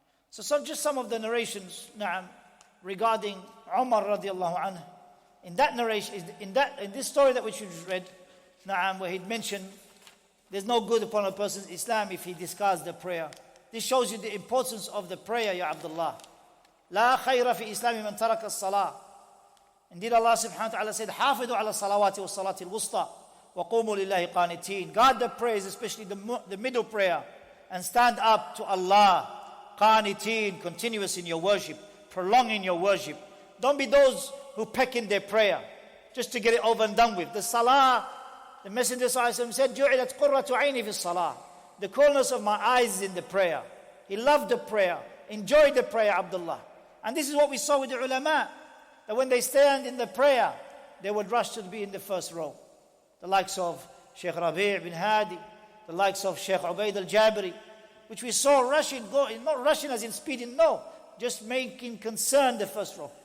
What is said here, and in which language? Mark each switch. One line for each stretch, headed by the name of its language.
English: So just some of the narrations regarding Umar radiallahu anhu. In that narration, in this story that we just read, where he'd mentioned there's no good upon a person's Islam if he discards the prayer. This shows you the importance of the prayer, Ya Abdullah.
Arabic: La khayra fi islami man taraka as-salah.
English: Indeed, Allah subhanahu wa ta'ala said,
Arabic: حافظوا على الصلوات والصلاة الوسطى وقوموا لله قانتين.
English: Guard the prayers, especially the middle prayer, and stand up to Allah. Qaniteen, continuous in your worship, prolonging your worship. Don't be those who peck in their prayer just to get it over and done with. The salah, the Messenger ﷺ said,
Arabic: جُعِلَتْ قُرَّةُ عَيْنِي فِي الصَّلَاةِ.
English: The coolness of my eyes is in the prayer. He loved the prayer, enjoyed the prayer, Abdullah. And this is what we saw with the ulama, that when they stand in the prayer, they would rush to be in the first row. The likes of Sheikh Rabi' bin Hadi, the likes of Sheikh Ubaid al-Jabiri, which we saw rushing, not rushing as in speeding, no, just making concern the first row.